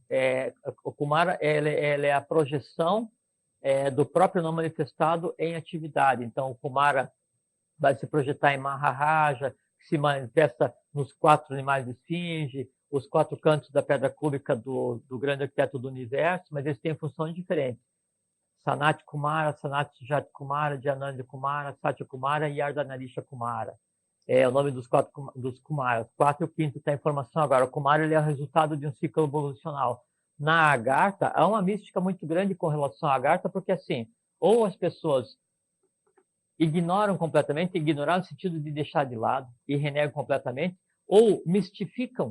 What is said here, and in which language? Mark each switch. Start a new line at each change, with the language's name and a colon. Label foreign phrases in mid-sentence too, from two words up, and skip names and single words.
Portuguese: o Kumara ela é a projeção do próprio não manifestado em atividade. Então, o Kumara vai se projetar em Maharaja, que se manifesta nos 4 animais de esfinge, os 4 cantos da pedra cúbica do grande arquiteto do universo, mas eles têm funções diferentes. Sanat Kumara, Sanat Jat Kumara, Jananda Kumara, Satya Kumara e Ardhanarisha Kumara. É o nome dos 4 dos Kumaras. 4 e o 5º está a informação agora. O Kumara ele é o resultado de um ciclo evolucional. Na Agartha, há uma mística muito grande com relação à Agartha, porque assim, ou as pessoas ignoram completamente, ignorar no sentido de deixar de lado e renegam completamente, ou mistificam,